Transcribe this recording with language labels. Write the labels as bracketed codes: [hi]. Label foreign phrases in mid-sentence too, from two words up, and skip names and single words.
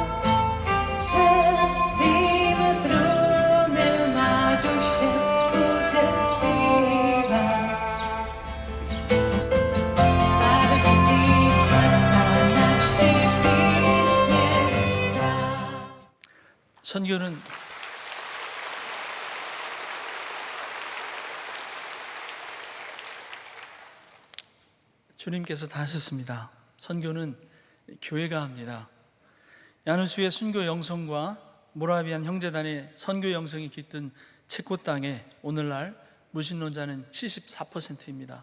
[cs] Před tvým trůnem má duše bude zpívat. Pár tisíc let a navždy písně chvál. [ko] 선교는 주님께서 다 하셨습니다. 선교는 교회가 합니다. 야누스의 순교 영성과 모라비안 형제단의 선교 영성이 깃든 체코 땅에 오늘날 무신론자는 74%입니다.